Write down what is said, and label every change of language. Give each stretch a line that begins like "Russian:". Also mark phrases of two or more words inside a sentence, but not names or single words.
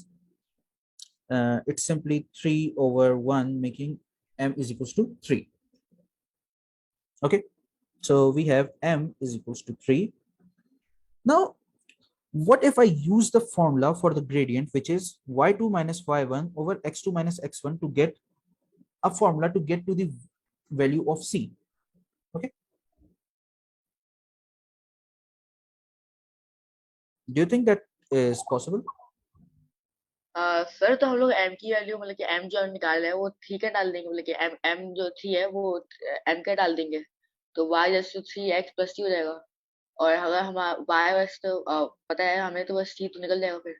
English: It's simply 3/1, making m is equals to 3. Okay, so we have m is equals to 3. Now, what if I use the formula for the gradient, which is y2 minus y1 over x2 minus x1, to get a formula to get to the value of c? Okay, do you think that is possible?
Hindi: सर तो हम लोग m की वैल्यू मतलब कि m जो निकाल रहे हैं वो थ्री का डाल देंगे, मतलब कि m जो 3 है वो m का डाल देंगे, तो y
English: just 3x plus t
Hindi: हो जाएगा। और अगर हम y बस तो पता है हमें, तो बस t तो निकल जाएगा फिर।